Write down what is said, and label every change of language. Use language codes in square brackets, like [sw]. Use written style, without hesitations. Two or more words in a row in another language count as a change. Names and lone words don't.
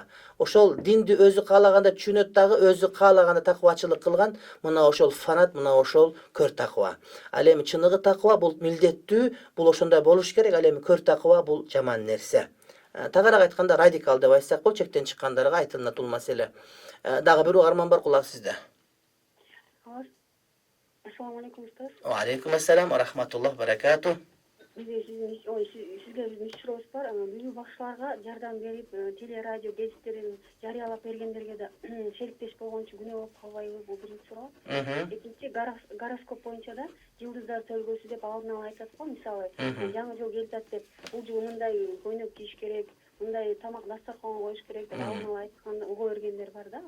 [ky] Ошол динди өзү каалаганда түшүнөт дагы, өзү каалаганда таквачылык кылган, мына ошол фанат, мына ошол көр таква. Ал эми чыныгы таква бул милдеттүү, бул ошондой болуш керек, ал эми көр таква бул жаман нерсе. Тагыраак айтканда радикал деп айтсак бул, чектен чыккандарга айтылат бул маселе. Дагы бир угарман бар, кулак сизде. [ar] السلام عليكم أستاذ. وعليكم السلام ورحمة الله وبركاته. [ky] Sizge биздин сурооубуз бар. Бүгүн бакчыларга жардам берип, теле радио гезиттерин жарыялап бергендерге да шериктеш болгон үчүн күнөө болуп калбайбы? Бул биринчи суроо. Экинчи, гороскоп боюнча да жылдыздар төлгөсү деп алдын ала айтат го, мисалы, жаңы жыл келатат деп, бул жыл мындай көйнөк кийиш керек, мындай тамак дастарканга коюш керек деп алдын ала айткан, уга бергендер бар да.